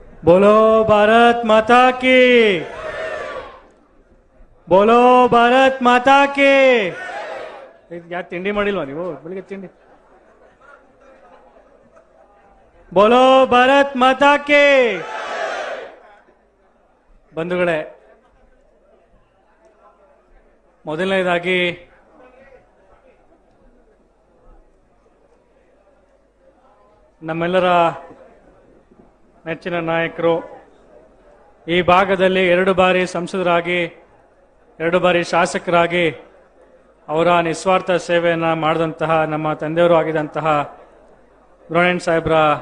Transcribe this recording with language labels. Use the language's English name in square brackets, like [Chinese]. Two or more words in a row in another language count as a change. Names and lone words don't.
[Hindi] बोलो भारत माता की, बोलो भारत माता की। [Kannada] ಯಾಕೆ ತಿಂಡಿ ಮಾಡಿಲ್ವಾ ನೀವು ಬೆಳಿಗ್ಗೆ ತಿಂಡಿ? [Hindi] बोलो भारत माता की। [Kannada] ಬಂಧುಗಳೇ, ಮೊದಲನೇದಾಗಿ ನಮ್ಮೆಲ್ಲರ ನೆಚ್ಚಿನ ನಾಯಕರು, ಈ ಭಾಗದಲ್ಲಿ 2 ಬಾರಿ ಸಂಸದರಾಗಿ 2 ಬಾರಿ ಶಾಸಕರಾಗಿ ಅವರ ನಿಸ್ವಾರ್ಥ ಸೇವೆಯನ್ನು ಮಾಡಿದಂತಹ ನಮ್ಮ ತಂದೆಯವರು ಆಗಿದಂತಹ ಬ್ರೋಣೆನ್ ಸಾಹೇಬ್ರ